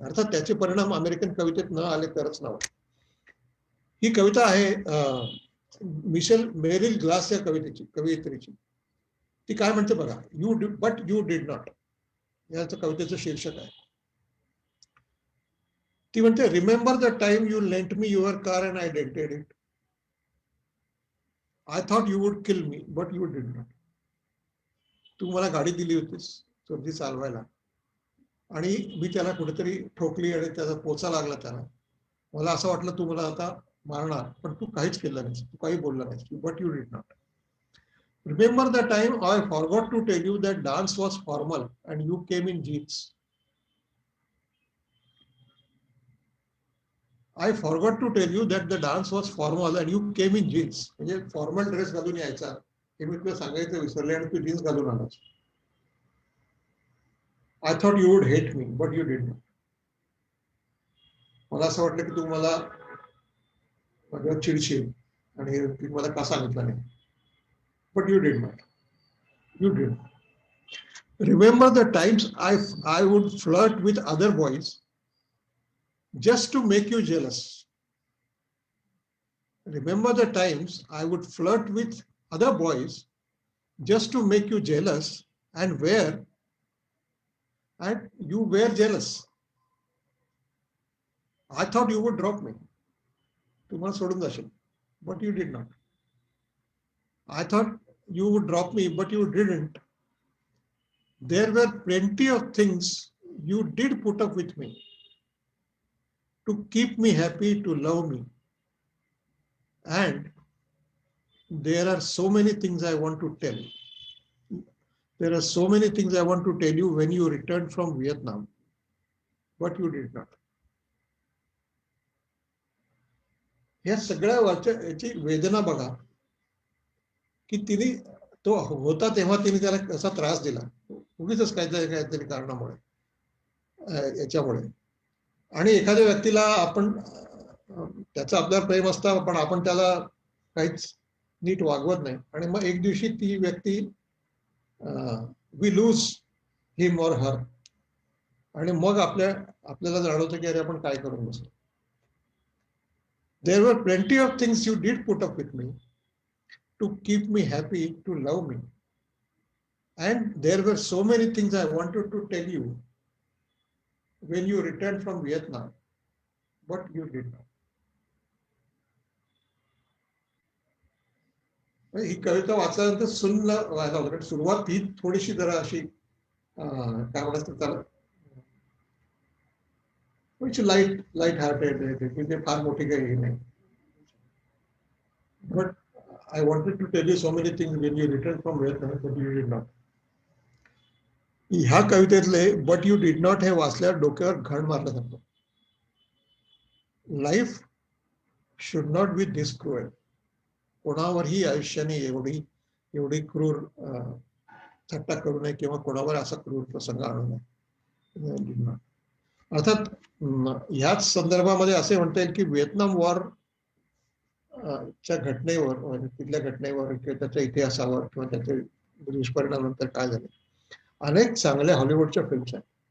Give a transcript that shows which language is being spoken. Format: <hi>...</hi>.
<mr>अर्थात त्याचे परिणाम अमेरिकन कवितेत न आले तरच नव्हे. ही कविता आहे मिशेल मेरिल ग्लास या कवयित्रीची. ती काय म्हणते बघा,</mr> <en>but you did not</en> <mr>याचं कवितेचं शीर्षक आहे. ती म्हणते,</mr> <en>Remember the time you lent me your car and I dented it. I thought you would kill me but you did not.</en> <mr>तू मला गाडी दिली होतीस स्वतः चालवायला आणि मी त्याला कुठेतरी ठोकली आणि त्याचा पोचा लागला त्याला. मला असं वाटलं तू मला आता मारणार, पण तू काहीच केलं नाहीस, तू काही बोलला नाहीस,</mr> <en>But you did not. Remember the time I forgot to tell you that dance was formal and you came in jeans. I forgot to tell you that the dance was formal and you came in jeans.</en> <mr>म्हणजे formal dress घालून यायचा हे मी तुला सांगायचं विसरले आणि तू jeans घालून आलास.</mr> <en>I thought you would hate me, but you did not.</en> <mr>मला असं वाटलं की तू मला माझ्यावर चिडशील आणि तू मला का सांगितलं नाही.</mr> <en>But you did not. You did. Remember the times I would flirt with other boys just to make you jealous. Remember the times I would flirt with other boys just to make you jealous and you were jealous. I thought you would drop me.</en> <mr>तू मला सोडून जाशील,</mr> <en>but you did not. I thought you would drop me, but you didn't. There were plenty of things you did put up with me. to keep me happy, to love me. And there are so many things I want to tell. There are so many things I want to tell you when you returned from Vietnam, but you did not.</en> <mr>या सगळ्या याची वेदना बघा की तिने तो होता तेव्हा तिने त्याला कसा त्रास दिला, उगीच काहीतरी कारणामुळे याच्यामुळे. आणि एखाद्या व्यक्तीला आपण त्याचं आपल्यावर प्रेम असतं पण आपण त्याला काहीच नीट वागवत नाही आणि मग एक दिवशी ती व्यक्ती</mr> <en>we lose him or her</en> <mr>आणि मग आपल्याला जाणवतं की अरे आपण काय करून बसलो.</mr> <en>There were plenty of things you did put up with me to keep me happy, to love me. And there were so many things I wanted to tell you when you returned from Vietnam, but you did not.</en> <mr>ही कविता वाचल्यानंतर सुन्न व्हायला होतं. सुरुवात ही थोडीशी जरा अशी काय म्हणतात त्याला</mr> <en>light hearted</en> <mr>म्हणजे फार मोठी काही नाही.</mr> <en>But I wanted to tell you so many things when you returned from Vietnam, but you did not.</en> <mr>ह्या कवितेतले</mr> <en>but you did not</en> <mr>हे वाचल्यावर डोक्यावर घण मारलं जातं.</mr> <en>Life should not be this cruel.</en> <mr>कोणावरही आयुष्याने एवढी क्रूर थट्टा करू नये किंवा कोणावर असा क्रूर प्रसंग आणू नये. अर्थात ह्याच संदर्भामध्ये असे म्हणता येईल की व्हिएतनाम वॉर च्या घटनेवर तिथल्या घटनेवर किंवा त्याच्या इतिहासावर किंवा त्याच्या दुष्परिणामानंतर काय झाले अनेक चांगल्या हॉलिवूडच्या फिल्म्स आहेत.</mr>